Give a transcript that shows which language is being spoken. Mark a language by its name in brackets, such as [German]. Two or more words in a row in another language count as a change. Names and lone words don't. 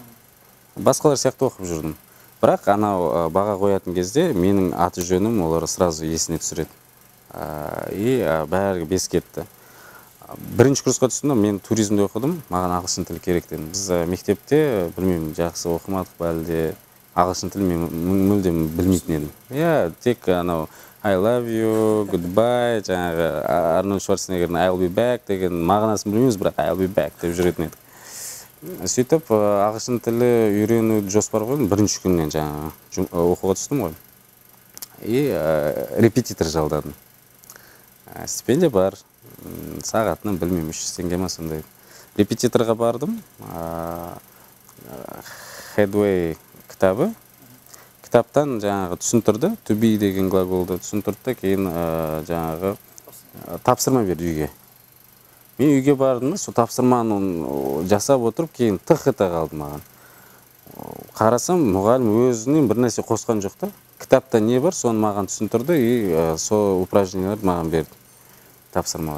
[Kazakh] Басқалар сияқты оқып жүрдім. Бірақ анау баға қоятын кезде менің аты жөнім олар сразу есіне түсіреді. Бәрі 5 кетті. Бірінші курсқа түстім, мен туризмде оқыдым, маған ағылшын тілі керек дедім. Біз мектепте, білмеймін, жақсы оқымадық ба әлде ағылшын тілі мен мүлдем білмейтін едім. Тек анау [English] I love you, goodbye, [Kazakh] жаңағы Арнольд Шварценеггердің [English] I'll be back [Kazakh] деген мағынасын білмейміз, бірақ [English] I'll be back [Kazakh] деп жүретін едік. Сөйтіп ағылшын тілі үйренуді жоспар қойдым бірінші күннен жаңағы оқуға түстім ғой. И репетитор жалдадым. Стипендия бар, сағатынан білмеймін 300 теңге ма сондай. Репетиторға бардым. Headway кітабы. Кітаптан жаңағы түсіндірді, [English] to be [Kazakh] деген глаголды түсіндірді, кейін жаңағы тапсырма берді үйге. Мен үйге бардым, сол тапсырманы жасап отырып, кейін тықыта қалды маған. Қарасам, мұғалім өзінен бір нәрсе қосқан жоқ та. Кітапта не бар, соны маған түсіндірді, и сол упражненияларды маған берді, тапсырмалар.